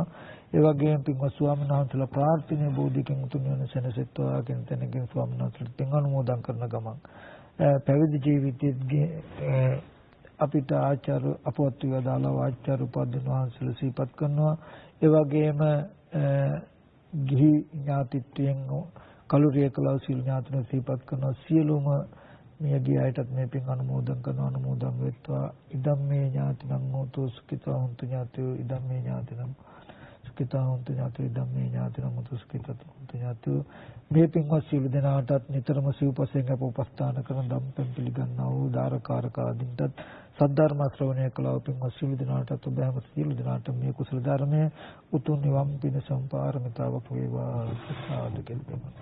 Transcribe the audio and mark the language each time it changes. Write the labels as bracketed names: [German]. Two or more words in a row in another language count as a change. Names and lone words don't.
[Sinhala] ඒ වගේම පින්වත් ස්වාමීන් වහන්සේලා ප්‍රාර්ථනීය බෝධිකින් උතුම් වෙන සෙනසෙත්වා කියන තැනකින් ස්වාමීන් වහන්සේලා පින් අනුමෝදන් කරන ගමන් පැවිදි ජීවිතයේ අපිට ආචාර්ය අපවත් වේදාලා ආචාර්ය උපාධ්‍යන වහන්සේලා සිහිපත් කරනවා. ඒ වගේම ගිහි ඥාතිත්වයෙන් කලුරිය කලව සිල් ඥාතන සිහිපත් කරන සියලුම මියගිය අයටත් මේ පින් අනුමෝදන් කරන අනුමෝදන් වෙත්වා. [Pali] ඉදම්මේ ඥාතිනම් හෝතු සුඛිතා හොන්තු ඥාතියෝ ඉදම්මේ ඥාතිනම් සුඛිතා හොන්තු ඥාතියෝ ඉදම්මේ ඥාතිනම් හෝතු සුඛිතා හොන්තු ඥාතියෝ. [Sinhala] මේ පින්වත් සියලු දෙනාටත් නිතරම සිව්පසෙන් අප උපස්ථාන කරන ධම්පෙන් පිළිගන්නා වූ දාරකාරක ආදීන්ටත් සද්ධර්ම ශ්‍රවණය කළා පින්වත් සියලු දෙනාටත් ඔබ හැම සියලු දෙනාට මේ කුසල ධර්මයේ උතුම් නිවන් පිණසම් පාරමිතාවක් වේවා සාදු කෙරේ.